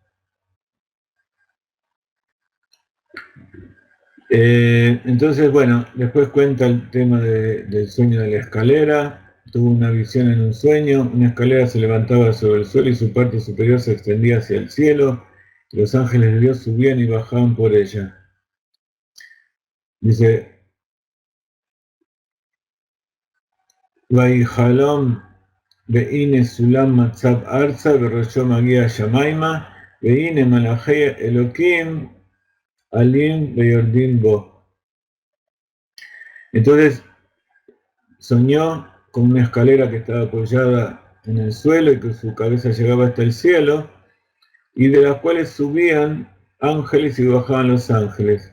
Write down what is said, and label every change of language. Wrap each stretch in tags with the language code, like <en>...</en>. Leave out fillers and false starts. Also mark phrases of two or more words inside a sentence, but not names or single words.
<es>Entonces, bueno, después cuenta el tema del sueño de la escalera. Tuvo una visión en un sueño. Una escalera se levantaba sobre el suelo y su parte superior se extendía hacia el cielo. Los ángeles de Dios subían y bajaban por ella. Dice,</es> <he>ויחלם והנה סלם מצב ארצה וראשו מגיע השמימה והנה מלאכי אלהים עלים וירדים בו.</he> <es>Entonces soñó con una escalera que estaba apoyada en el suelo y que su cabeza llegaba hasta el cielo, y de las cuales subían ángeles y bajaban los ángeles.</es>